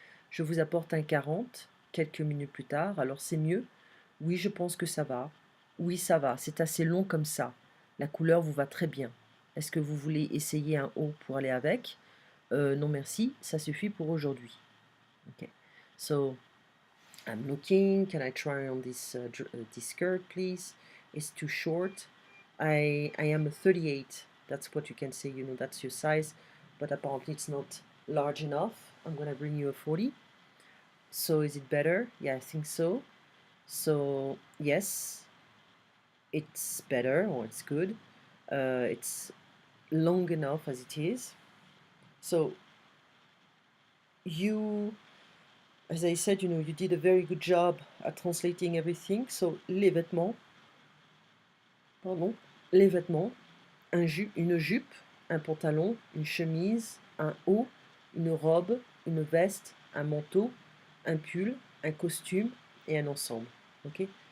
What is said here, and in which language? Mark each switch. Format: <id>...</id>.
<fr>Je vous apporte un 40, quelques minutes plus tard, alors c'est mieux? Oui, je pense que ça va. Oui, ça va, c'est assez long comme ça. La couleur vous va très bien. Est-ce que vous voulez essayer un haut pour aller avec? Non merci, ça suffit pour aujourd'hui. Okay.</fr> <en>So, I'm looking, can I try on this skirt please? It's too short. I am a 38, that's what you can say, you know, that's your size, but apparently it's not large enough. I'm gonna bring you a 40. So is it better? Yeah, I think so. So yes, it's better or it's good. It's long enough as it is. So you, as I said, you know, you did a very good job at translating everything.</en> <fr>So les vêtements, pardon, les vêtements, une jupe, un pantalon, une chemise, un haut, une robe, une veste, un manteau, un pull, un costume et un ensemble. Ok?</fr>